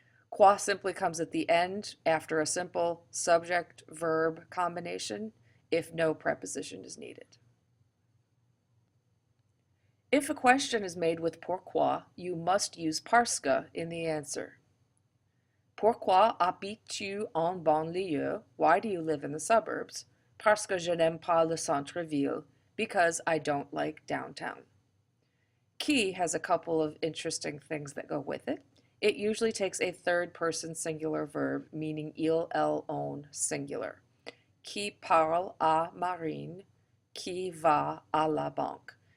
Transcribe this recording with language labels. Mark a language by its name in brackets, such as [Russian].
[English] Quoi simply comes at the end after a simple subject-verb combination if no preposition is needed. If a question is made with pourquoi, you must use [French] parce que [English] in the answer. [French] Pourquoi habites-tu en banlieue? [English] Why do you live in the suburbs? [French] Parce que je n'aime pas le centre-ville. [English] Because I don't like downtown. Qui has a couple of interesting things that go with it. It usually takes a third-person singular verb, meaning il, elle, on, singular. [French] Qui parle à Marine? Qui va à la banque?